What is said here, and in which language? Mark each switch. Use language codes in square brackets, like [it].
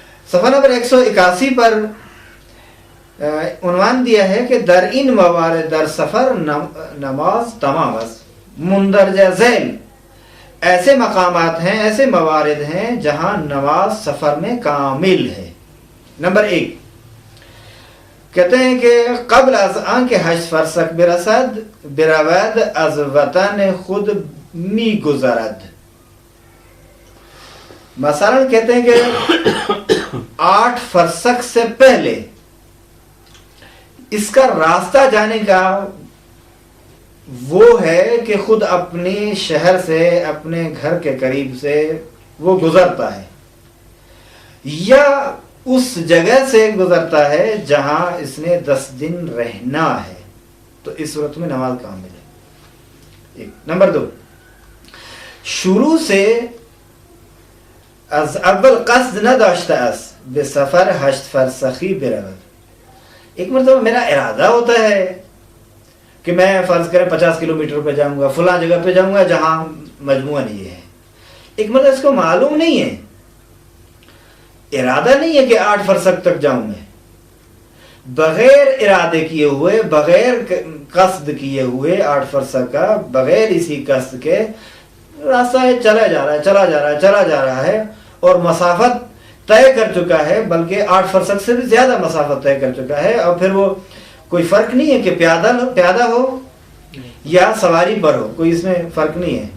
[ur] صفحہ نمبر 181 پر عنوان دیا ہے کہ [fa] در این موارد در سفر نماز تمام است. [ur] مندرجہ ذیل ایسے مقامات ہیں، ایسے موارد ہیں جہاں نماز سفر میں کامل ہے. نمبر 1 کہتے ہیں کہ [fa] قبل از آن کے 8 فرسخ برسد برود از وطن خود می گذرد. [ur] مثلا کہتے ہیں کہ 8 فرسخ سے پہلے اس کا راستہ جانے کا وہ ہے کہ خود اپنے شہر سے اپنے گھر کے قریب سے وہ گزرتا ہے یا اس جگہ سے گزرتا ہے جہاں اس نے 10 دن رہنا ہے تو اس صورت میں نماز کامل ہے. ایک. نمبر 2 شروع سے [fa] از اول قصد نداشته است به سفر 8 فرسخی برود. [ur] ایک مرتبہ میرا ارادہ ہوتا ہے کہ میں فرض کریں 50 کلومیٹر پہ جاؤں گا فلاں جگہ پہ جاؤں گا جہاں مجموعاً یہ ہے. ایک مرتبہ اس کو معلوم نہیں ہے ارادہ نہیں ہے کہ 8 فرسخ تک جاؤں میں بغیر ارادے کیے ہوئے بغیر قصد کیے ہوئے 8 فرسخ کا بغیر اسی قصد کے راستہ ہے چلا جا رہا ہے اور مسافت طے کر چکا ہے بلکہ 8 فرسخ سے بھی زیادہ مسافت طے کر چکا ہے اور پھر وہ کوئی فرق نہیں ہے کہ پیادہ ہو یا سواری پر ہو کوئی اس میں فرق نہیں ہے.